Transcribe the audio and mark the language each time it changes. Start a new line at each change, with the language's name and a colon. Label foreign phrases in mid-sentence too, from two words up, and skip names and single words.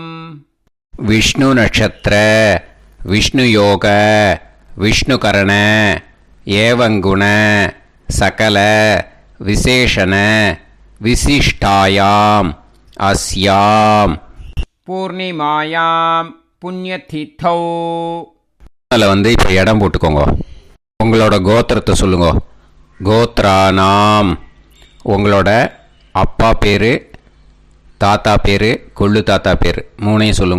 Sanskrit: विष्णु नक्षत्र विष्णु योग विष्णु करण एवं गुण सकल विशेषण विशिष्टायाम अस्याम पूर्णिमायां पुण्यतिथौ.
Tamil: அதில் வந்து இப்போ இடம் போட்டுக்கோங்க. உங்களோட கோத்திரத்தை சொல்லுங்க.
Sanskrit: गोत्राणाम्.
Tamil: உங்களோட அப்பா பேர், தாத்தா பேர், கொள்ளு தாத்தா பேர் 3ஐயும் சொல்லுங்க.